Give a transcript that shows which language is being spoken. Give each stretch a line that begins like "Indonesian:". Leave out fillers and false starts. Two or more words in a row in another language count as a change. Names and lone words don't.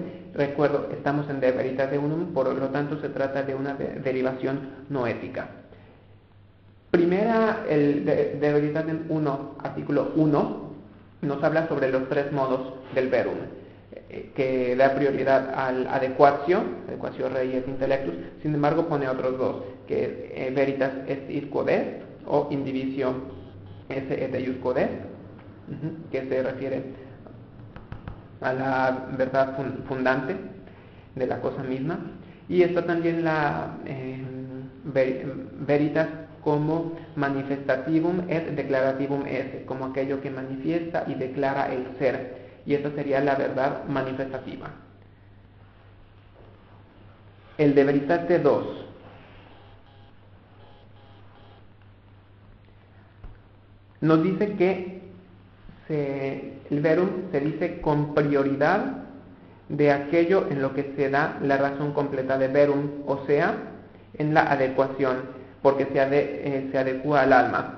Spanish: Recuerdo, estamos en de veritate 1, por lo tanto se trata de una derivación noética. Primera, el de veritate 1, artículo 1, nos habla sobre los tres modos del verum, que da prioridad al
Latin: adequatio rei et intellectus.
Spanish: Sin embargo pone otros dos, que es
Latin: veritas est id quod est,
Spanish: o
Latin: indivisio esse et eius quod est,
Spanish: que se refiere a la verdad fundante de la cosa misma. Y está también la veritas como
Latin: manifestativum et declarativum esse,
Spanish: como aquello que manifiesta y declara el ser, y esta sería la verdad manifestativa. El de veritate 2 nos dice que el verum se dice con prioridad de aquello en lo que se da la razón completa de verum, o sea, en la adecuación, porque se adecua al alma.